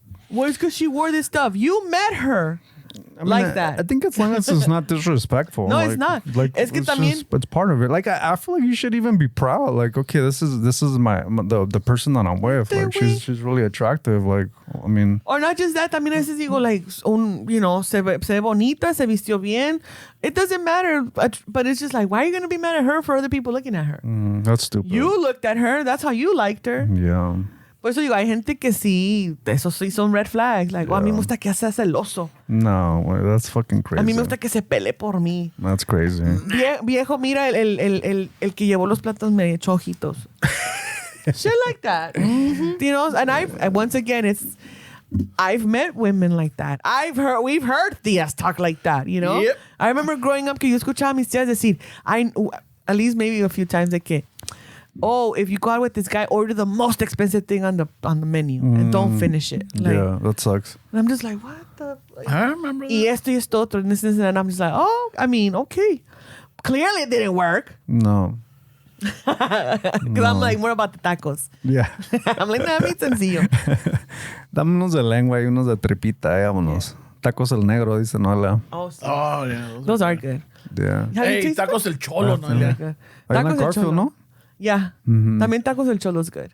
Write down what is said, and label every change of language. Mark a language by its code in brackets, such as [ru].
[en] Well, it's because she wore this stuff. You met her. I mean, like that. I think as long as it's not disrespectful. No, it's not. Like [es] Es que también- [en] it's part of it. Like I feel like you should even be proud. Like, okay, this is the person that I'm with. Like she's really attractive. Like, I mean, Or not just that. [es] También a veces digo, like, se ve bonita, se vistió bien. [en] It doesn't matter. But it's just like, why are you going to be mad at her for other people looking at her? that's stupid. You looked at her. That's how you liked her. Yeah. [es] Por eso digo, hay gente que sí, esos sí son red flags. Like, a mí me gusta que sea celoso. [en] No, that's fucking crazy. [es] A mí me gusta que se pele por mí. [en] That's crazy. [es] Viejo, mira el que llevó los platos me echó ojitos. [en] Shit like that. You know, and once again, I've met women like that. We've heard tías talk like that, you know? Yep. I remember growing up [es] que yo escuchaba a mis tías decir, [en] at least maybe a few times [es] de que, [en] oh, if you go out with this guy, order the most expensive thing on the menu and don't finish it. Like, Yeah, that sucks. and I'm just like, what the? Like, I remember that. [es] y esto y esto otro, [en] and this, and I'm just like, oh, I mean, okay. Clearly it didn't work. No. Because I'm like, more about the tacos. Yeah. I'm like, nah, [es] bien sencillo. Dame unos de lengua y unos de tripita, vámonos. Tacos el negro, dice Noelia. Oh, sí. [en] Oh, yeah. Those are good. Yeah. Have you Hey, tasted [es] tacos el cholo, no? Ah, [en] Yeah. them? [es] Ahí en la Garfield, cholo. no? [en] Yeah. [es] También tacos el cholo [en] is good.